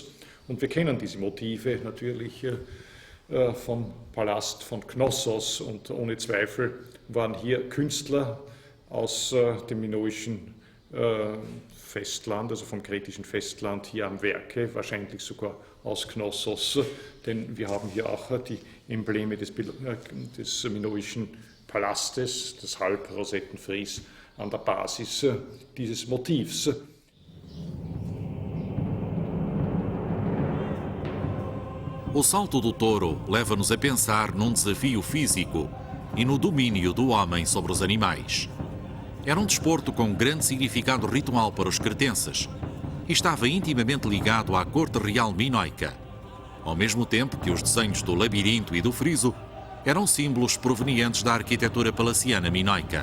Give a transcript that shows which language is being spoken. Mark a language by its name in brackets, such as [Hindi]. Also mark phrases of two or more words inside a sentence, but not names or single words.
[German] Und wir kennen diese Motive natürlich vom Palast von Knossos, und ohne Zweifel waren hier Künstler aus dem minoischen Festland, also vom kretischen Festland, hier am Werke, wahrscheinlich sogar aus Knossos, denn wir haben hier auch die Embleme des minoischen Palastes, das Halbrosettenfries, an der Basis dieses Motivs. [Portuguese] O salto do touro leva-nos a pensar num desafio físico e no domínio do homem sobre os animais. Era um desporto com grande significado ritual para os cretenses e estava intimamente ligado à corte real minoica, ao mesmo tempo que os desenhos do labirinto e do friso eram símbolos provenientes da arquitetura palaciana minoica.